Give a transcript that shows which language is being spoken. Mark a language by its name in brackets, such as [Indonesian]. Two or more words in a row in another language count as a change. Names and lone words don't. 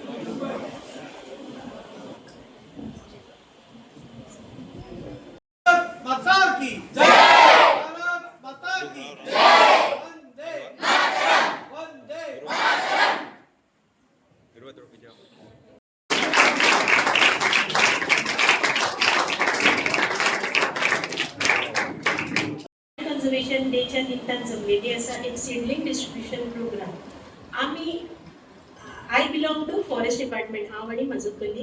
[Hindi] माता की जय. भारत माता की जय. वंदे मातरम. वंदे मातरम. [Konkani] कन्झर्वेशन डेच्या निमतान जमलेली आसा एक [English] seedling distribution programme. [Konkani] आमी [English] I belong to forest department, [Konkani] हांव आनी म्हजो कलीग.